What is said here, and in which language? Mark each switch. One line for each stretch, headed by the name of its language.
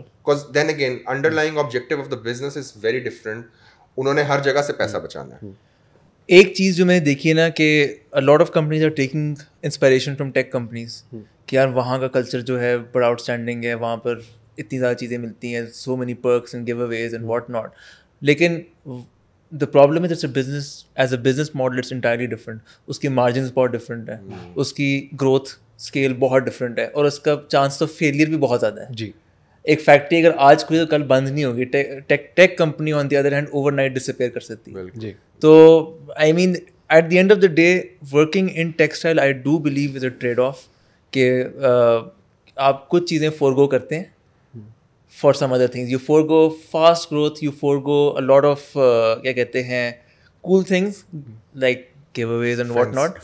English: Because then again underlying objective of the business is very different.
Urdu: انہوں نے ہر جگہ سے پیسہ بچانا ہے. ایک چیز جو میں نے دیکھی ہے نا کہ
English: a lot of companies are taking inspiration from tech companies
Urdu: کہ یار وہاں کا کلچر جو ہے بڑا آؤٹ اسٹینڈنگ ہے, وہاں پر اتنی زیادہ چیزیں ملتی ہیں,
English: so many perks and giveaways and what not. لیکن the problem is it's a business, as a business model it's entirely different.
Urdu: اس کی margins بہت different ہیں, اس کی growth scale بہت different ہے, اور اس کا chance of failure بھی بہت زیادہ ہے. جی, ایک فیکٹری اگر آج کوئی تو کل بند نہیں ہوگی.
English: tech company on the other hand overnight disappear
Urdu: کر سکتی ہے. جی.
English: تو I mean at the end of the day working in textile I do believe is a trade off
Urdu: کہ آپ کچھ چیزیں فورگو کرتے ہیں
English: For some other things. You forgo fast growth, you forgo a lot of کیا کہتے ہیں cool things like giveaways and what not.